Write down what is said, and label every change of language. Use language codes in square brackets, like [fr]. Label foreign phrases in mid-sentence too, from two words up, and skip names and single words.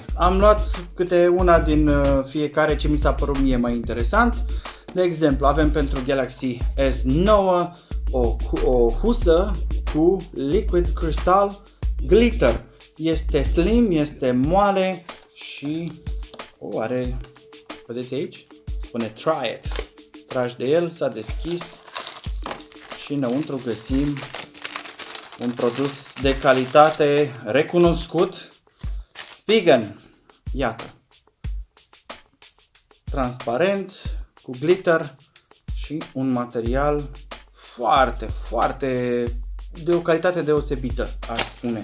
[ro] Am luat câte una din fiecare ce mi s-a părut mie mai interesant. De exemplu, avem pentru Galaxy S9 o husă cu Liquid Crystal Glitter. Este slim, este moale și are, vedeți aici? Spune [en] try it. [ro] Tragi de el, s-a deschis și înăuntru găsim un produs de calitate recunoscut, Spigen. Iată, transparent, cu glitter și un material foarte de o calitate deosebită, aș spune.